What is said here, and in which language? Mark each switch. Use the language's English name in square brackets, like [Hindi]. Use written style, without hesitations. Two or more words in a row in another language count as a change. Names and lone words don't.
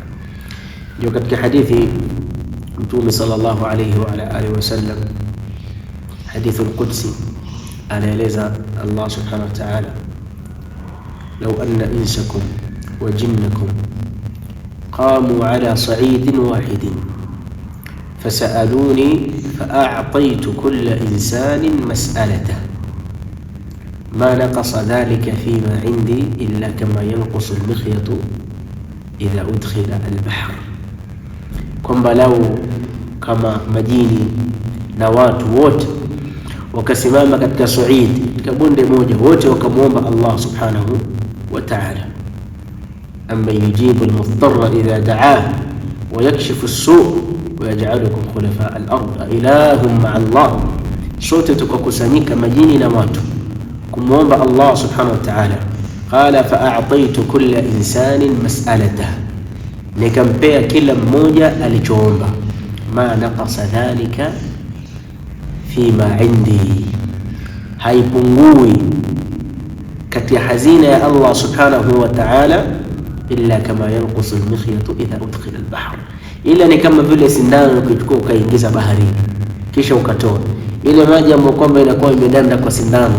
[Swahili] Ndio katika hadithi Mtume [Arabic] صلى الله عليه وعلى آله وسلم, الحديث القدسي, [Swahili] anaeleza Allah [Arabic] سبحانه وتعالى, لو أن إنسكم وجنكم قاموا على صعيد واحد فسألوني فأعطيت كل إنسان مسألته ما نقص ذلك فيما عندي إلا كما ينقص المخيط إذا أدخل البحر. [Swahili] kwamba lau kama majini na watu wote wakasimama katika suidi, katika bonde moja, wote wakamuomba Allah [Arabic] سبحانه وتعالى, أمن يجيب المضطر إذا دعاه ويكشف السوء ويجعلكم خلفاء الأرض أإله مع الله, [Swahili] sote tukakusanyika majini na watu kumuomba Allah [Arabic] سبحانه وتعالى. قال فأعطيت كل إنسان مسألته, [Swahili] nikampea kila mmoja alichoomba. [Arabic] ما نقص ذلك فيما عندي, [Swahili] haipungui katika hazina ya Allah [Arabic] سبحانه وتعالى إلا كما ينقص المخيط إذا أدخل البحر, [Swahili] ila ni kama vile sindano ukichukua ukaingiza baharini kisha ukatoa ile maji ambayo kwamba inakuwa imedanda kwa sindano.